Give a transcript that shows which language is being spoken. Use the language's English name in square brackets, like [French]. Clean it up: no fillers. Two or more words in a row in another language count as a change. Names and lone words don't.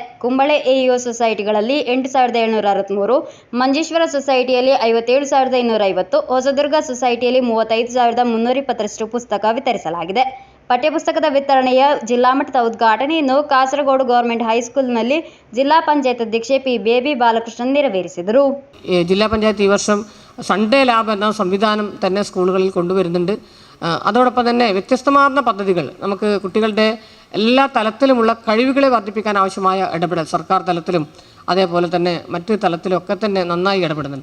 [Kannada] ಕುಂಬಳೆ ಎಇಒ ಸೊಸೈಟಿಗಳಲ್ಲಿ 8,763, ಮಂಜೇಶ್ವರ ಸೊಸೈಟಿಯಲ್ಲಿ 57,250, ಹೊಸದುರ್ಗ ಸೊಸೈಟಿಯಲ್ಲಿ 35,320ರಷ್ಟು ಪುಸ್ತಕ ವಿತರಿಸಲಾಗಿದೆ. ಪಠ್ಯಪುಸ್ತಕದ ವಿತರಣೆಯ ಜಿಲ್ಲಾ ಮಟ್ಟದ ಉದ್ಘಾಟನೆಯನ್ನು ಕಾಸರಗೋಡು [English] government high school [Kannada] ಜಿಲ್ಲಾ ಪಂಚಾಯತ್ ಅಧ್ಯಕ್ಷೆ പി ಬೇಬಿ ബാലകൃഷ്ണൻ ನೆರವೇರಿಸಿದರು. [Malayalam] ജില്ലാ പഞ്ചായത്ത് ഈ വർഷം സൺഡേ ലാബ് എന്ന സംവിധാനം തന്നെ സ്കൂളുകളിൽ കൊണ്ടുവരുന്നുണ്ട്. അതോടൊപ്പം തന്നെ വ്യത്യസ്തമാർന്ന പദ്ധതികൾ നമുക്ക് കുട്ടികളുടെ എല്ലാ തലത്തിലുമുള്ള കഴിവുകളെ വർദ്ധിപ്പിക്കാൻ ആവശ്യമായ ഇടപെടൽ സർക്കാർ തലത്തിലും അതേപോലെ തന്നെ മറ്റ് തലത്തിലൊക്കെ തന്നെ നന്നായി ഇടപെടുന്നുണ്ട്.